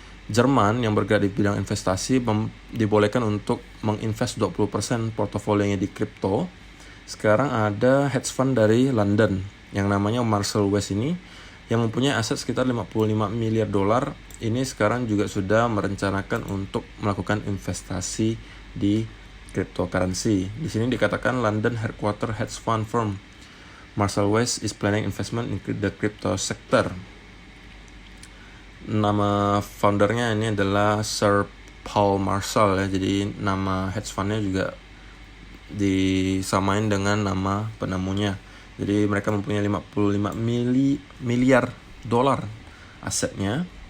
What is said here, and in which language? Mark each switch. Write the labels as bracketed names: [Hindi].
[Indonesian] Jerman yang bergerak di bidang investasi dibolehkan untuk menginvest 20% portofolionya di kripto. Sekarang ada hedge fund dari London yang namanya Marshall West ini yang mempunyai aset sekitar 55 miliar dolar. Ini sekarang juga sudah merencanakan untuk melakukan investasi di cryptocurrency. [English] Di sini dikatakan London headquarter hedge fund firm Marshall West is planning investment in the crypto sector. [Indonesian] Nama foundernya ini adalah Sir Paul Marshall ya. Jadi nama hedge fundnya juga disamain dengan nama penemunya. Jadi mereka mempunyai 55 miliar dolar asetnya.